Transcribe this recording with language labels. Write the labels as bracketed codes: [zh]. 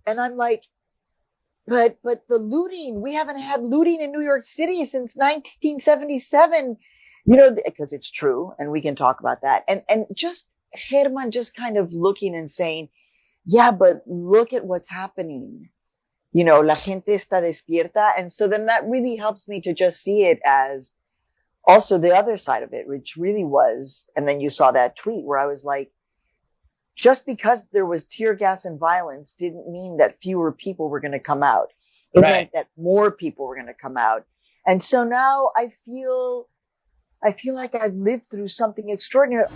[en] And I'm like, But the looting, we haven't had looting in New York City since 1977, because it's true. And we can talk about that. And just Herman just kind of looking and saying, yeah, but look at what's happening. [es] La gente está despierta. [en] And so then that really helps me to just see it as also the other side of it, which really was. And then you saw that tweet where I was like, just because there was tear gas and violence didn't mean that fewer people were going to come out. It meant that more people were going to come out. And so now I feel like I've lived through something extraordinary.